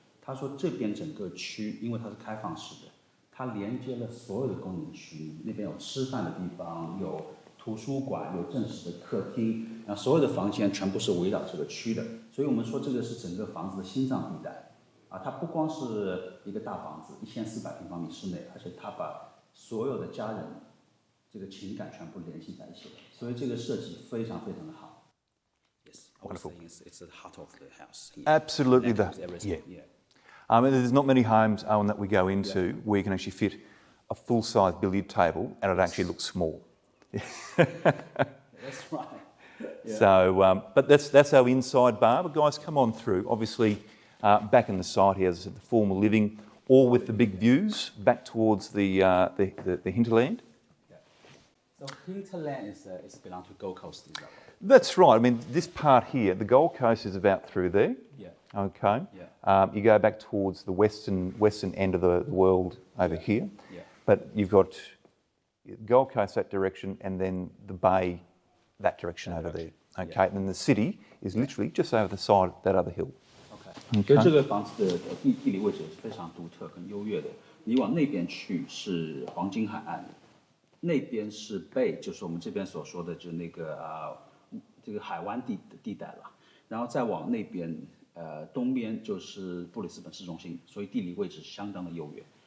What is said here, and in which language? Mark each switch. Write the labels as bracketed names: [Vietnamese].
[Chinese] 他说这边整个区，因为它是开放式的，它连接了所有的功能区，那边有吃饭的地方，有图书馆，有正式的客厅，然后所有的房间全部是围绕这个区的，所以我们说这个是整个房子的心脏地带。它不光是一个大房子，1400平方米室内，而且它把所有的家人这个情感全部联系在一起了，所以这个设计非常非常的好。 [English] Yes, Wonderful. It's the heart of the house. Absolutely, Yeah. There's not many homes, Owen, that we go into where you can actually fit a full-size billiard table and it actually looks small. That's right. Yeah. So, but that's our inside bar. But guys, come on through. Obviously, back in the site here is the formal living, all with the big views back towards the hinterland. Yeah. So hinterland is belong to Gold Coast, is that right? That's right. I mean, this part here, the Gold Coast is about through there. Yeah. Okay. Yeah. You go back towards the western end of the world over here. Yeah. But you've got Gold Coast that direction and then the bay that direction over there. Okay. Yeah. And then the city is literally just over the side of that other hill. [Chinese] OK， 所以这个房子的地理位置是非常独特跟优越的。你往那边去是黄金海岸，那边是 Bay， 就是我们这边所说的就是那个这个海湾地带了。然后再往那边东边就是布里斯本市中心，所以地理位置相当的优越。